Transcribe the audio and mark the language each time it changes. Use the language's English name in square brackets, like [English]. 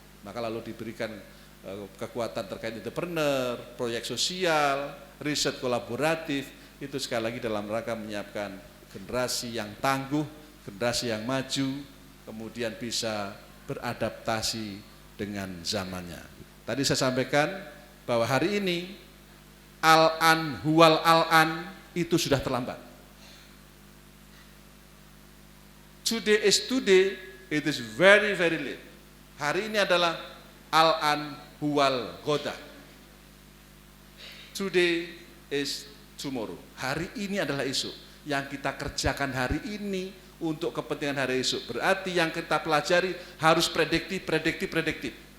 [Indonesian] Maka lalu diberikan kekuatan terkait entrepreneur, proyek sosial, riset kolaboratif, itu sekali lagi dalam rangka menyiapkan generasi yang tangguh, generasi yang maju, kemudian bisa beradaptasi dengan zamannya. Tadi saya sampaikan bahwa hari ini [Arabic] al-an huwal al-an [Indonesian] itu sudah terlambat. [English] Today is today, it is very very late. [Indonesian] Hari ini adalah [Arabic] al-an huwal ghoda. [English] Today is tomorrow. [Indonesian] Hari ini adalah esok. Yang kita kerjakan hari ini untuk kepentingan hari esok. Berarti yang kita pelajari harus prediktif.